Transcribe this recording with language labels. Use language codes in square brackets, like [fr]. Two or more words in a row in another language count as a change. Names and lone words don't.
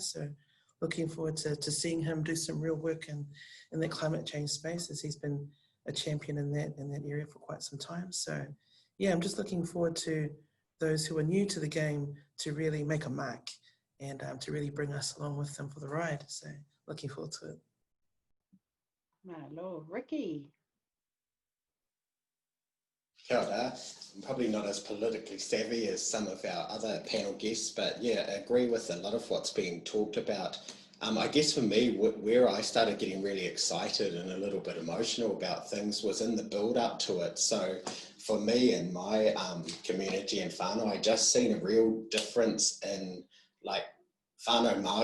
[en] So looking forward to seeing him do some real work in that climate change space, as he's been a champion in that area for quite some time. So yeah, I'm just looking forward to those who are new to the game to really make a mark and to really bring us along with them for the ride. So looking forward to it. Malo, Riki. [mi] Kia ora. [en] I'm probably not as politically savvy as some of our other panel guests, but yeah, I agree with a lot of what's being talked about. I guess for me, where I started getting really excited and a little bit emotional about things was in the build up to it. So for me and my community in whānau, I just seen a real difference in like [mi] whānau Māori.